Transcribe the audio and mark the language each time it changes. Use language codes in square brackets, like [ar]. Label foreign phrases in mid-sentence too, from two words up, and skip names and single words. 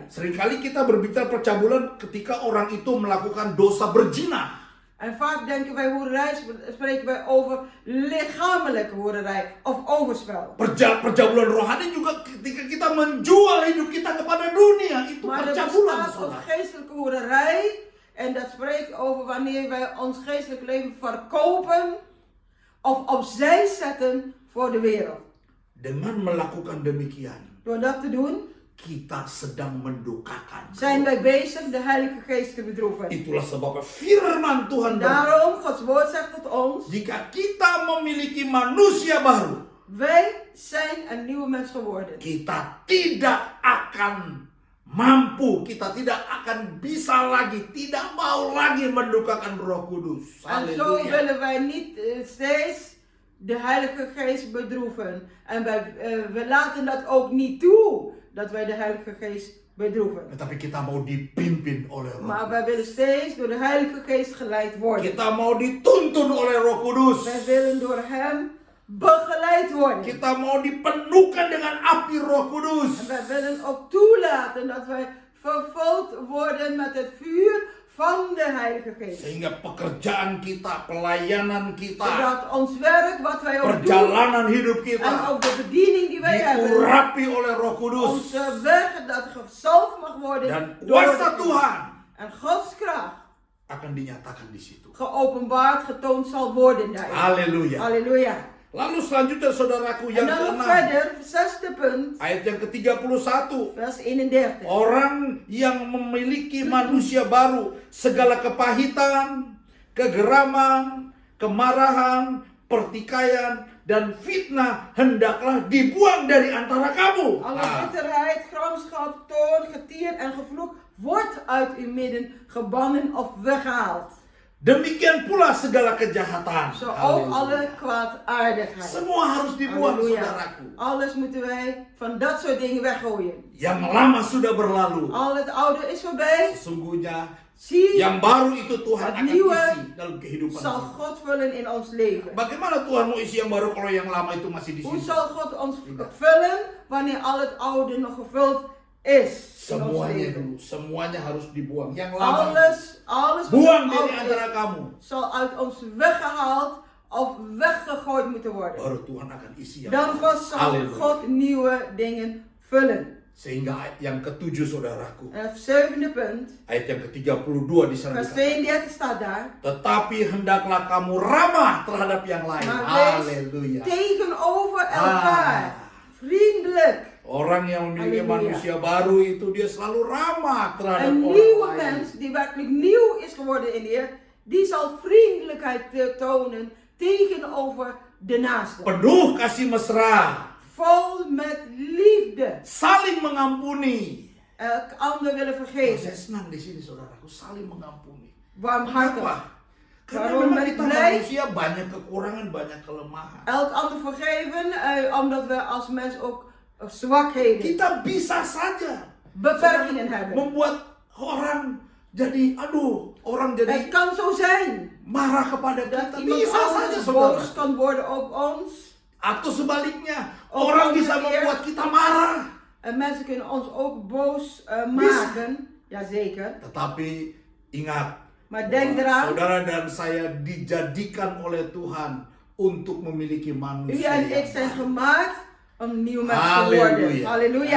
[id] Seringkali kita berbicara percabulan ketika orang itu melakukan dosa berzina. [nl] En vaak denken wij hoerderij, spreken wij over lichamelijke hoerderij of overspel. [id] Percabulan rohani juga ketika kita menjual hidup kita kepada dunia. Itu [nl] Maar er [id] percabulan, [nl] bestaat ook [id] saudara. [nl] geestelijke hoerderij. En dat spreekt over wanneer wij ons geestelijk leven verkopen of opzij zetten voor de wereld. [id] Dengan melakukan demikian, [nl] Door dat te doen, [id] kita sedang mendukakan. [nl] zijn wij bezig de Heilige Geest te bedroeven. [id] Itulah sebabnya firman Tuhan [nl] En [id] berkata, [nl] daarom, Gods woord zegt tot ons, [id] jika kita memiliki manusia baru, [nl] wij zijn een nieuwe mens geworden. [id] kita tidak akan mampu, kita tidak akan bisa lagi, tidak mau lagi mendukakan Roh Kudus. [nl] En zo Haleluya. willen wij niet steeds de Heilige Geest bedroeven. En we laten dat ook niet toe, dat wij de Heilige Geest bedroeven. [id] Tetapi kita mau dipimpin oleh Roh [nl] Maar [id] Kudus. [nl] wij willen steeds door de Heilige Geest geleid worden. [id] Kita mau dituntun oleh Roh Kudus. [nl] Wij willen door Hem begeleid worden. [id] Kita mau dipenuhkan dengan api Roh Kudus. [nl] En wij willen ook toelaten dat wij vervuld worden met het vuur van de Heilige Geest. [id] Sehingga pekerjaan kita, pelayanan kita, [nl] Zodat ons werk, wat wij ook doen, [id] perjalanan hidup [nl] en [id] kita [nl] ook de bediening die wij hebben, [id] diurapi oleh Roh Kudus. [nl] onze weg, dat gezalfd mag worden [id] Dan [nl] door [id] kuasa [nl] de- [id] Tuhan [nl] en Gods kracht [id] akan dinyatakan di situ. [nl] geopenbaard, getoond zal worden daarin. Haleluya. Halleluja. [id] Lalu selanjutnya saudaraku [nl] En [id] yang [nl] dan nog [id] keenam, [nl] verder, zesde punt, [id] ayat yang ke-31. [nl] vers 31. [id] Orang yang memiliki manusia baru, segala kepahitan, kegeraman, kemarahan, pertikaian, dan fitnah hendaklah dibuang dari antara kamu. [nl] Alle [id] Nah, [nl] bitterheid, gramschap, toorn, getier en gevloek wordt uit uw midden gebannen of weggehaald. [id] demikian pula segala kejahatan. [nl] Zo ook Haleluya. alle kwaadaardigheid. [id] Semua harus dibuang, Halleluja. saudaraku. [nl] Alles moeten wij van dat soort dingen weggooien. [id] Yang lama sudah berlalu. [nl] Al het oude is voorbij. [id] Sesungguhnya [nl] Zie, [id] yang baru itu Tuhan [nl] Het [id] akan [nl] nieuwe [id] isi dalam kehidupan [nl] zal [id] kita. [nl] God vullen in ons leven. [id] Bagaimana Tuhan mau isi yang baru kalau yang lama itu masih di [nl] Hoe [id] situ? [nl] zal God ons vullen wanneer al het oude nog gevuld is in ons [id] Semuanya [nl] leven? [id] dulu, semuanya harus dibuang. Yang lama [nl] Alles [id] buang [nl] wat [id] dari [nl] oud [id] antara [nl] is, [id] kamu. [nl] zal uit ons weggehaald of weggegooid moeten worden. [id] Baru Tuhan akan isi yang [nl] Dan [id] baru. [nl] pas zal Haleluya. God nieuwe dingen vullen. [id] Sehingga ayat yang ke-7 saudaraku, [nl] En het zevende punt, [id] ayat yang ke-32 di sana [nl] vers [id] dikatakan, [nl] 32 staat daar. [id] tetapi hendaklah kamu ramah terhadap yang lain. [nl] Maar wees Haleluya. tegenover elkaar. Ah. Vriendelijk. [id] Orang yang memiliki Haleluya. manusia baru itu dia selalu ramah terhadap [nl] Een [id] orang [nl] nieuwe [id] lain. [nl] mens die werkelijk nieuw is geworden in de Heer, die zal vriendelijkheid tonen tegenover de naaste. [id] Penuh kasih mesra, [nl] Vol met liefde. [id] saling mengampuni. [nl] Elk ander willen [id] Oh, [nl] vergeven. [id] saya senang di sini saudaraku, saling mengampuni. [nl] Warmhartig. [id] Kenapa? Karena [nl] Waarom [id] memang [nl] ben ik [id] kita [nl] blij? [id] manusia banyak kekurangan, banyak kelemahan. [nl] Elk ander vergeven, omdat we als mens ook zwakheden, [id] Kita bisa saja [nl] beperkingen hebben. [id] membuat orang jadi, orang [nl] Het [id] jadi [nl] kan zo zijn [id] marah kepada [nl] dat [id] kita. [nl] iemand [id] Bisa saja [nl] anders [id] saudara. [nl] boos kan worden op ons. [id] Atau sebaliknya, [nl] Of [id] orang bisa [nl] omgekeerd. [id] membuat kita marah. [nl] En mensen kunnen ons ook boos maken. Jazeker. [id] Tetapi ingat, [nl] Maar denk [id] bahwa [nl] eraan, [id] saudara dan saya dijadikan oleh Tuhan untuk memiliki [nl] u [id] manusia [nl] en [id] yang [nl] ik zijn [id] baru. [nl] gemaakt om nieuw mens te Halleluja. worden. Halleluja.